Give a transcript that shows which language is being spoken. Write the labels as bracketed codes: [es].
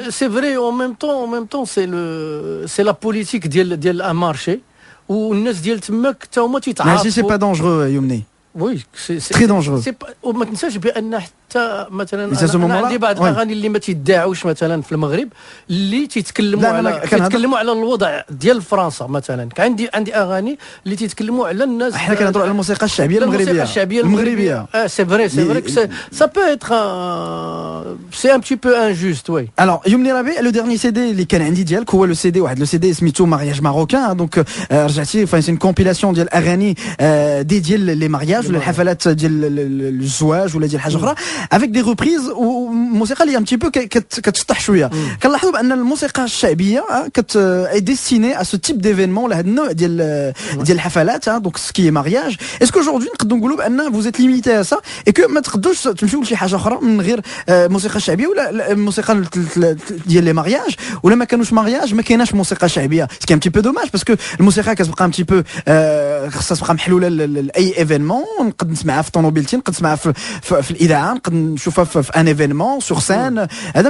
[fr] C'est vrai en même temps c'est la politique ديال un marché [ar] والناس ديال تماك حتى هما تيتعارفوا. ماشي [fr] c'est pas dangereux يومني. Oui, c'est très dangereux. [ar] وما تنساش بان حتى مثلا انا عندي بعض الاغاني اللي ما تيدعوش مثلا في المغرب اللي تيتكلموا على الوضع ديال فرنسا مثلا عندي اغاني اللي تيتكلموا على الناس. احنا كنهضروا على الموسيقى الشعبيه المغربيه. [fr] c'est vrai que ça peut être c'est un petit peu injuste oui. [ar] Alors يومني ربيع [fr] le dernier CD [ar] اللي كان عندي ديالك هو le CD واحد le CD سميتو mariage marocain donc رجعتي [fr] enfin c'est une compilation [ar] ديال اغاني ديال لي mariages ولا الحفلات ديال الزواج ولا ديال حاجه اخرى [fr] avec des reprises [ar] وموسيقى اللي un petit peu كتشطح شويه. كنلاحظوا بان الموسيقى الشعبيه [fr] est destinée à ce type d'événement [ar] لهذا النوع ديال الحفلات [fr] donc ce qui est mariage. Est-ce qu'aujourd'hui [ar] نقدروا نقولوا بان [fr] vous êtes limité à ça et que [ar] ما تقدروش تمشيو لشي حاجه اخرى من غير الموسيقى الشعبيه ولا الموسيقى ديال لي مارياج ولا ما كانوش مارياج ما كايناش موسيقى شعبيه [fr] ce qui est un petit peu dommage [ar] parce que الموسيقى كتبقى un petit peu خاصها تبقى محلوله لاي ايفينمون نقدر نسمعها في طوموبيلتي نقدر نسمعها في الاذاعه نقدر نشوفها في ان ايفينمون سور سين هذا.